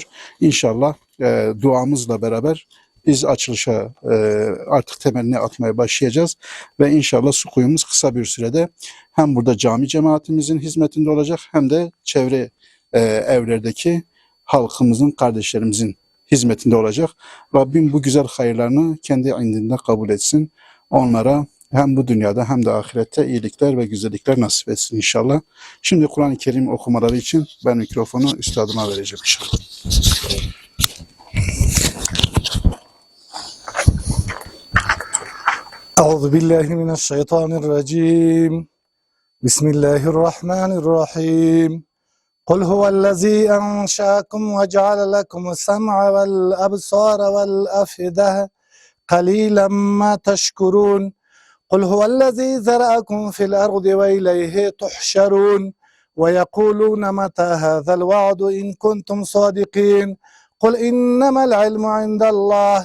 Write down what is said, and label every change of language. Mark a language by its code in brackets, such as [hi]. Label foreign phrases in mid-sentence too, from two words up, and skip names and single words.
[tr] İnşallah duamızla beraber biz açılışa artık temelini atmaya başlayacağız ve inşallah su kuyumuz kısa bir sürede hem burada cami cemaatimizin hizmetinde olacak hem de çevre evlerdeki halkımızın, kardeşlerimizin hizmetinde olacak. Rabbim bu güzel hayırlarını kendi indinde kabul etsin. Onlara hem bu dünyada hem de ahirette iyilikler ve güzellikler nasip etsin inşallah. Şimdi Kur'an-ı Kerim okumaları için ben mikrofonu üstadıma vereceğim inşallah. Euzubillahimineşşeytanirracim. [ar] Bismillahirrahmanirrahim. قل هو الذي أنشأكم وجعل لكم السمع والأبصار والأفئدة قليلا ما تشكرون قل هو الذي ذرأكم في الأرض وإليه تحشرون ويقولون متى هذا الوعد إن كنتم صادقين قل إنما العلم عند الله